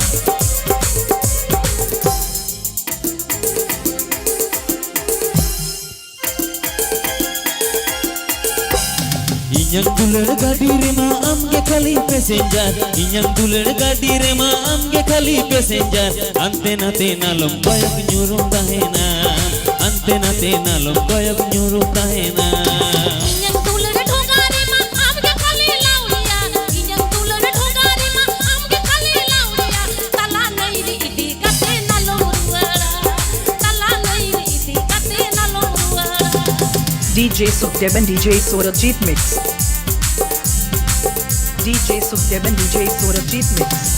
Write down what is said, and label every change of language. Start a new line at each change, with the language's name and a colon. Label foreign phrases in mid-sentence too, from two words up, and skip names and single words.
Santali: Inyang duler gadi rema amge khali passenger. Inyang duler gadi rema amge khali passenger. Ante na te nalom koyak nyurum dahena. Ante na te nalom koyak nyurum dahena. Inyang duler dhoga rema amge khali lauliya. Inyang duler dhoga rema amge khali lauliya. Tala nai ri iti kate nalom ruara. Tala nai ri iti kate nalom ruara.
English: DJ Sukhdev and DJ Saurabh Mix. DJ Sukhdev and DJ Saurabh Mix.